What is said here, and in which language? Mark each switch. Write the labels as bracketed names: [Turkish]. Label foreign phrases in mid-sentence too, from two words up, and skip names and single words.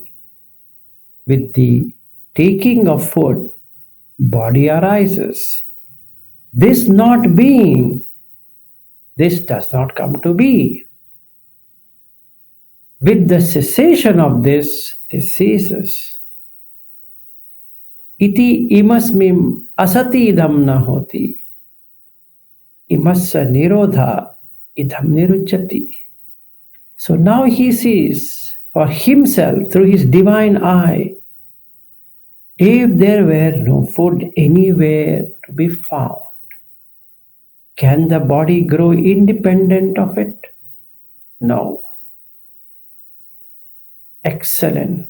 [English] With the taking of food, body arises. This not being, this does not come to be. With the cessation of this ceases. [Pali] Iti imasmim asati idam na hoti. Imassa nirodha idam nirujjati. [English] So now he sees for himself through his divine eye, if there were no food anywhere to be found, can the body grow independent of it? No. Excellent.